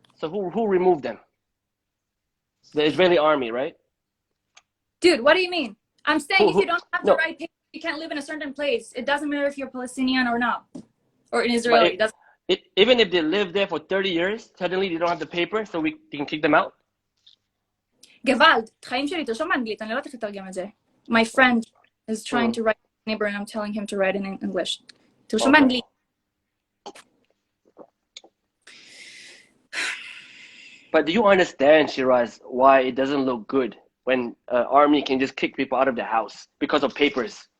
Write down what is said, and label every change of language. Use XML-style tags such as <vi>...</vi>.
<en>So who removed them? The Israeli army, right? Dude, what do you mean? I'm saying if you don't have the right papers, you can't live in a certain place. It doesn't matter if you're Palestinian or not, or in Israel. Even if they live there for 30 years, suddenly they don't have the paper, so we can kick them out?</en> <he>גוואלד, חיים שלי, תרשום באנגלית, אני לא יודעת איך לתרגם את זה.</he> <en>My friend is trying to write a neighbor and I'm telling him to write in English.</en> <he>תרשום באנגלית.</he> <en>But do you understand, Shiraz, why it doesn't look good when army can just kick people out of the house because of papers?</en>